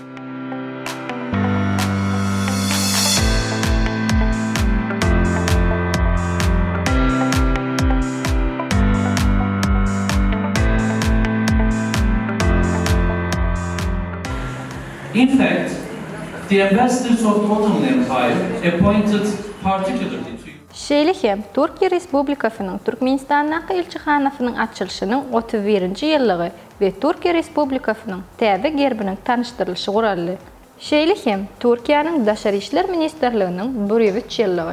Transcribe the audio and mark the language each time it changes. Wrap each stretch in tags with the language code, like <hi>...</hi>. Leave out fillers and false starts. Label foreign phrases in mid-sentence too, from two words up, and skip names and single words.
<en>In fact, the ambassadors of the Ottoman Empire appointed particularly</en> <tk>Şeýlehem, Türkiýe Respublikasynyň Türkmenistanyň elçihanasynyň açylyşynyň 31-nji ýyllygy we Türkiýe Respublikasynyň täze gerbiniň tanışdyrlyşy guraldy. Şeýlehem, Türkiýanyň Daşary işler ministrliginiň 103 ýyllygy.</tk>